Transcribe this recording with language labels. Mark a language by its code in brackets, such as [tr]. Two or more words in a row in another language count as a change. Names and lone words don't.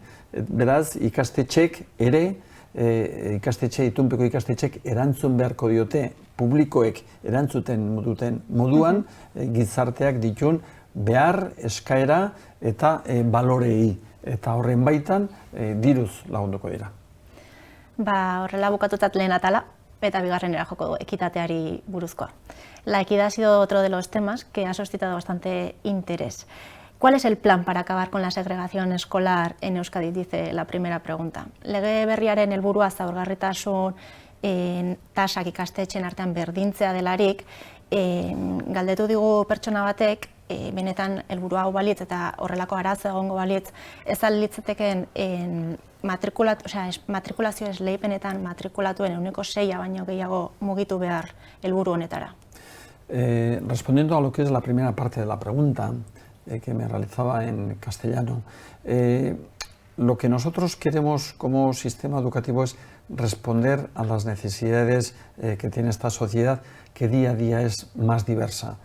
[eu] Beraz, ikastetxek ere, itunpeko ikastetxek erantzun beharko diote publikoek erantzuten duten moduan gizarteak ditun behar, eskaera eta balorei. Eta horren baitan diruz lagunduko dira. Horrela bukatutat lehen atala, eta bigarrenera joko du ekitateari buruzkoa. [es] La equidad ha sido otro de los temas que ha suscitado bastante interés. ¿Cuál es el plan para acabar con la segregación escolar en Euskadi? Dice la primera pregunta. [eu] Lege berriaren helburua zaurgarritasun tasak ikastetxeen artean berdintzea delarik, galdetu digu pertsona batek, benetan helburua hau balitz eta horrelako arazo egongo balitz, ez alitzateken matrikulazio esleipenetan matrikulatuen 6% baino gehiago mugitu behar helburu honetara. [es] Respondiendo a lo que es la primera parte de la pregunta, que me realizaba en castellano, lo que nosotros queremos como sistema educativo es responder a las necesidades que tiene esta sociedad, que día a día es más diversa.